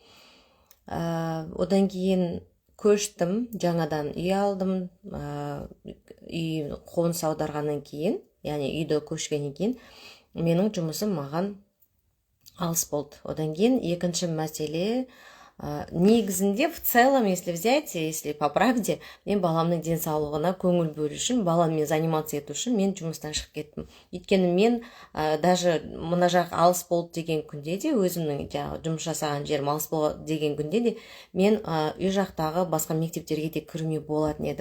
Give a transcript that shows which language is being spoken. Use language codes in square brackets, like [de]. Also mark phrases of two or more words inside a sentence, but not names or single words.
[kk] Одан кейін көштім, жаңадан үй алдым, үй қоныс аударғаннан кейін, яғни үйді көшкеннен кейін, менің жұмысым маған алыс болды. Одан кейін екінші мәселе, негізінде [ru] в целом, если взять, если по правде, [kk] мен баламның денсаулығына көңіл бөлу үшін, баламмен заниматься ету үшін мен жұмыстан шығып кеттім. Өйткені мен даже мына жақ алыс болды деген күнде де, өзімнің жұмыс жасаған жерім алыс болды деген күнде де, мен үй жақтағы басқа мектептерге де кірме болатын еді.